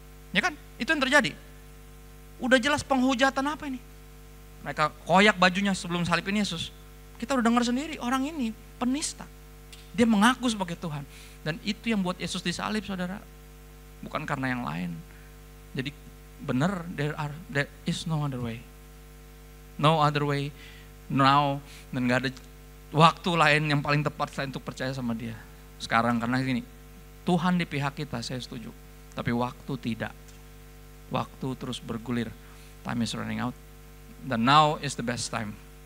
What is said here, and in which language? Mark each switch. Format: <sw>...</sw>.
<id>Ya kan? Itu yang terjadi. Udah jelas penghujatan apa ini? Mereka koyak bajunya sebelum salibin Yesus. Kita udah dengar sendiri, orang ini penista. Dia mengaku sebagai Tuhan. Dan itu yang buat Yesus disalib, saudara. Bukan karena yang lain. Jadi benar,</id> <en>there is no other way. No other way now.</en> <id>Dan gak ada waktu lain yang paling tepat selain untuk percaya sama dia. Sekarang karena gini, Tuhan di pihak kita, saya setuju. Tapi waktu tidak. Waktu terus bergulir.</id> <en>Time is running out.</en> <id>Dan</id> <en>now is the best time.</en>